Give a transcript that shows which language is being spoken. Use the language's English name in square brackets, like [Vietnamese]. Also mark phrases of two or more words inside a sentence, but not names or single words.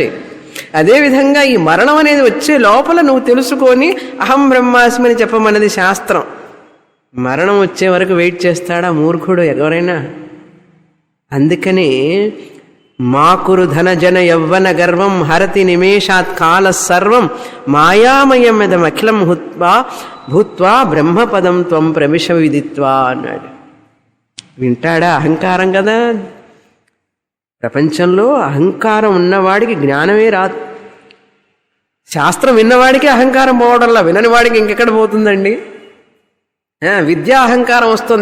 [Telugu] అదేవిధంగా ఈ మరణం అనేది వచ్చే లోపల నువ్వు తెలుసుకొని [Sanskrit] अहं ब्रह्मास्मि [Telugu] అని చెప్పమన్నది శాస్త్రం. మరణం వచ్చే వరకు వెయిట్ చేస్తాడా మూర్ఖుడు ఎవరైనా? [Sanskrit] అందుకని माकुरु धनजन यव्वन गर्वं हरति निमेषात् काल सर्वं मायामयमिदमखिलं हुत्वा भूत्वा ब्रह्मपदं त्वं प्रविश विदित्वा అన్నాడు. [Telugu] వింటాడా? అహంకారం కదా. ప్రపంచంలో అహంకారం ఉన్నవాడికి జ్ఞానమే రాదు. శాస్త్రం విన్నవాడికి అహంకారం పోవడంలా, వినని వాడికి ఇంకెక్కడ పోతుందండి? విద్యా అహంకారం వస్తుంది.